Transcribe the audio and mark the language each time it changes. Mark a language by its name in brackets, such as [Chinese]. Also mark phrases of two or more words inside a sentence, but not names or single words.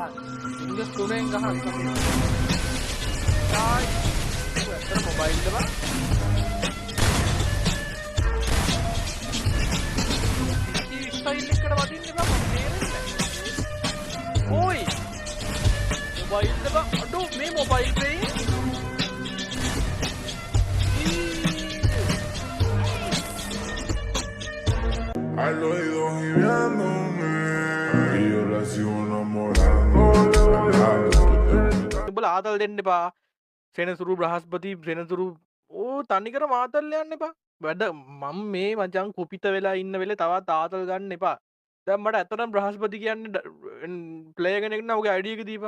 [Sinhala] ෆින්ගර්ස් තුනෙන් ගහන්න. ආයි. ඔය මොබයිල් එක බං. ස්ටයිල් එකට වදින්න බං මම තේරෙන්නේ නැහැ. ඕයි. මොබයිල් එක බං අඩෝ මේ මොබයිල් එකේ [Spanish] Al oído gimiéndome y yo la sigo enamorando. [Sinhala] උඹලා ආතල් දෙන්න එපා. සෙනසුරු බ්‍රහස්පති සෙනසුරු ඕ තනිකර මාතල් යන්න එපා. වැඩ මම මේ මචං කුපිත වෙලා ඉන්න වෙලේ තවත් ආතල් ගන්න එපා. දැන් මට ඇත්තටම බ්‍රහස්පති කියන්නේ ප්ලේයර් කෙනෙක් නම් ඔගේ ID එක දීපන්.